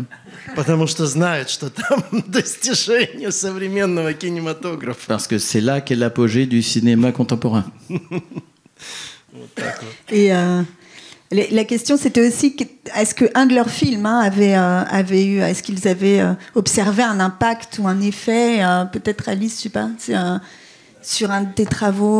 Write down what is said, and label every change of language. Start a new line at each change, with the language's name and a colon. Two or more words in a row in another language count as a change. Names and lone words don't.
Russian: Потому что знают, что там достижение современного кинематографа.
French: Parce que c'est là qu'est l'apogée du cinéma contemporain. Et la question, c'était aussi, est-ce qu'un de leurs films avait eu, est-ce qu'ils avaient observé un impact ou un effet, peut-être Alice, je sais pas, sur un de tes travaux